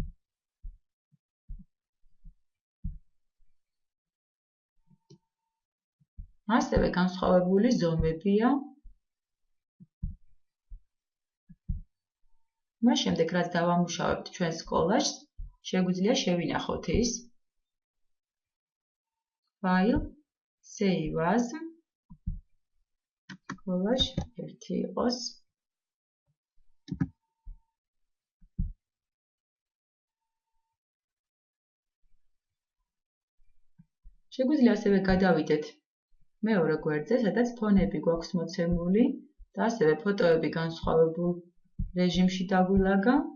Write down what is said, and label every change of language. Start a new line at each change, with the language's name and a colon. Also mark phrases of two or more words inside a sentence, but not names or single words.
Georgian: ასევე განსხვავებული ზომებია. მას შემდეგ, რაც დავამუშავებთ ჩვენს კოლაჟს, შეგვიძლია შევინახოთ ის.
English: File, Save as, collage 1 იყოს.
Georgian: შეგვიძლია ასევე გადავიდეთ მეორე გვერდზე, სადაც ფონები გვაქვს მოცემული და ასევე ფოტოები განსხვავებულ რეჟიმში დაგვილაგა.